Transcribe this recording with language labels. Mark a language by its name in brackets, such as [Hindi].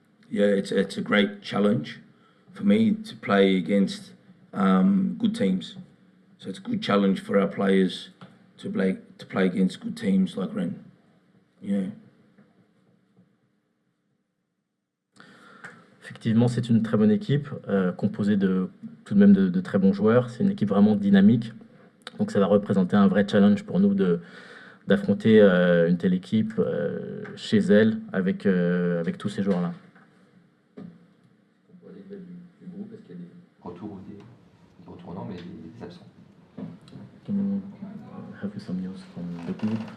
[English] Yeah, it's a great challenge for me to play against good teams. So it's a good challenge for our players to play against good teams like Rennes. Yeah. [French] Effectivement, c'est une très bonne équipe, composée tout de même de très bons joueurs. C'est une équipe vraiment dynamique. Donc ça va représenter un vrai challenge pour nous d'affronter une telle équipe chez elle avec tous ces joueurs-là. On voit des nouvelles du groupe, est-ce qu'il y a des retours ou des retournants, mais des absents? [English] Can you have some news from the group?